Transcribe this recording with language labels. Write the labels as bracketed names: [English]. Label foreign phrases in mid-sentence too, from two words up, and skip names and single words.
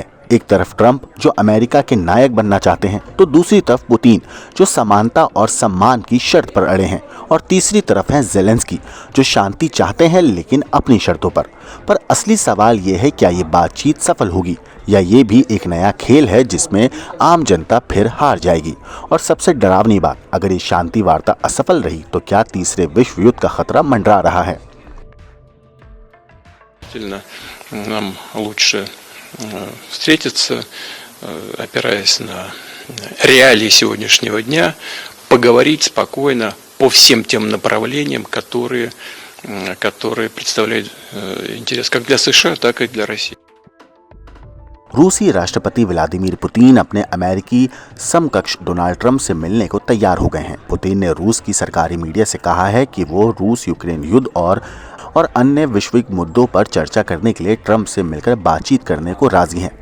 [Hindi] एक तरफ ट्रंप जो अमेरिका के नायक बनना चाहते हैं, तो दूसरी तरफ पुतिन जो समानता और सम्मान की शर्त पर अड़े हैं, और तीसरी तरफ है ज़ेलेंस्की जो शांति चाहते हैं लेकिन अपनी शर्तों पर असली सवाल ये है, क्या ये बातचीत सफल होगी या ये भी एक नया खेल है जिसमें आम जनता फिर हार जाएगी? और सबसे डरावनी बात, अगर ये शांति वार्ता असफल रही तो क्या तीसरे विश्व युद्ध का खतरा मंडरा रहा है? [Russian] Нам лучше встретиться, опираясь на реалии сегодняшнего дня, поговорить спокойно по всем тем направлениям, которые представляют интерес как для США, так и для России. [Hindi] रूसी राष्ट्रपति व्लादिमीर पुतिन अपने अमेरिकी समकक्ष डोनाल्ड ट्रंप से मिलने को तैयार हो गए हैं। पुतिन ने रूस की सरकारी मीडिया से कहा है कि वो रूस यूक्रेन युद्ध और अन्य वैश्विक मुद्दों पर चर्चा करने के लिए ट्रंप से मिलकर बातचीत करने को राजी हैं।